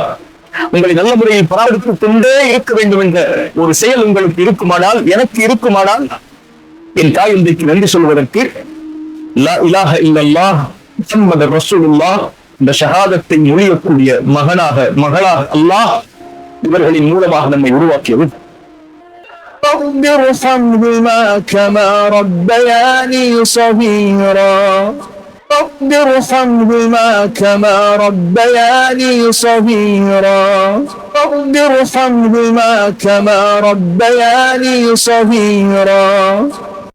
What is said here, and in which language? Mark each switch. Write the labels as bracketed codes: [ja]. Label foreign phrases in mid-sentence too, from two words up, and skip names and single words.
[ta] உங்களை நல்ல முறையில் பராமரித்துக் கொண்டே இருக்க வேண்டும் என்ற ஒரு செயல் உங்களுக்கு இருக்குமானால், எனக்கு இருக்குமானால், என் தாய் தந்தைக்கு நன்றி சொல்வதற்கு [ar] لا إله إلا الله محمد رسول الله [ta] இந்த ஷஹாதத்தை மொழியக்கூடிய மகளாக அல்லாஹ் இவர்களின் மூலமாக நம்மை உருவாக்கியது. [ar] رب ارحمهما كما ربياني صغيرا رب ارحمهما كما ربياني صغيرا رب ارحمهما كما ربياني صغيرا